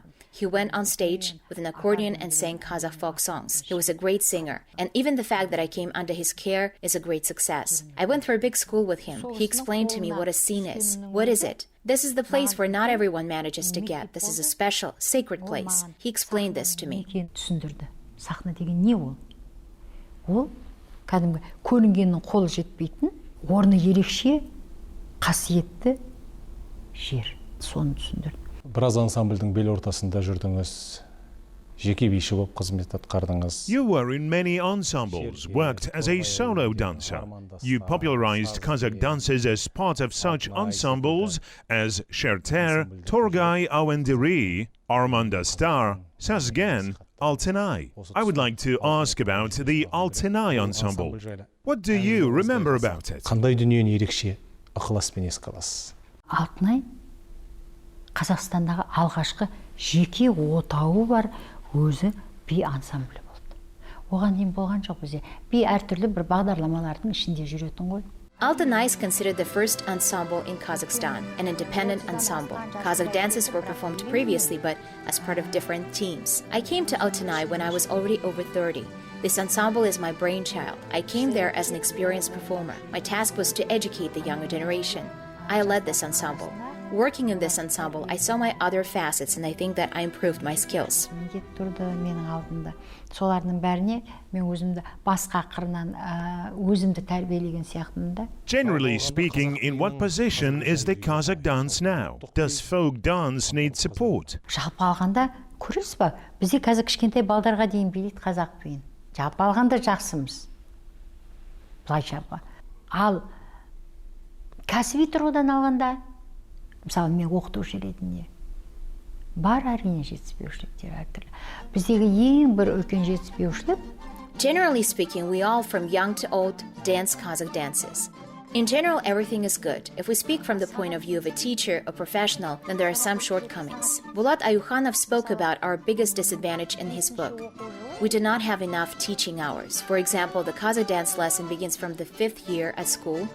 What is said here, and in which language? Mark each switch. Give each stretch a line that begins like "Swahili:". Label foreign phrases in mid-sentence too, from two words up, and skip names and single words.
English: He went on stage with an accordion and sang Kazakh folk songs. He was a great singer, and even the fact that I came under his care is a great success. I went through a big school with him. He explained to me what a scene is. What is it? This is the place where not everyone manages to get. This is a special, sacred place. He explained this to me.
Kazakh: Түсіндірді. Сахна деген не ол? Ол кәдімгі көрінгеннің қолы жетпейтін, орны ерекше, қасиетті жер. Соны түсіндірді. Біраз ансамбльдің бел ортасында жүрдіңіз, жеке биші болып қызмет атқардыңыз.
English: You were in many ensembles, worked as a solo dancer. You popularized Kazakh dances as part of such ensembles as Sherter, Torgay Awendiri, Armanda Star, Sazgen, Altenay. I would like to ask about the Altenay ensemble. What do you remember about it?
Kazakh: Қандай дүниені ерекше ықыласпен еске аласыз? Алтынай Қазақстандағы алғашқы жеке отауы бар өзі би ансамблі болды. Оған дейін болған жоқ бізде. Би әртүрлі бір бағдарламалардың ішінде жүретін ғой.
English: Altenay is considered the first ensemble in Kazakhstan, an independent ensemble. Kazakh dances were performed previously, but as part of different teams. I came to Altenay when I was already over 30. This ensemble is my brainchild. I came there as an experienced performer. My task was to educate the younger generation. I led this ensemble. Working in this ensemble, I saw my other facets and I think that I improved my skills.
Kazakh: Тұрды менің алдымда. Солардың бәріне мен өзімді басқа қырынан өзімді тәрбиелеген сияқтымын да.
English: Generally speaking, in what position is the Kazakh dance now? Does folk dance need support?
Kazakh: Жалпы алғанда көресіз ба? Бізде қазір кішкентай балдарға дейін билейді қазақ биін. Жалпы алғанда жақсымыз. Былайша. Ал кәсіби тұрғыдан алғанда мысалы мен оқытушы ретінде бар әрине жетіспеушіліктер әртүрлі. Біздегі ең бір үлкен жетіспеушілік.
English: Generally speaking, we all from young to old dance Kazakh dances. In general, everything is good. If we speak from the point of view of a teacher or professional, then there are some shortcomings. Bulat Ayukhanov spoke about our biggest disadvantage in his book. We do not have enough teaching hours. For example, the Kazakh dance lesson begins from the 5th year at school.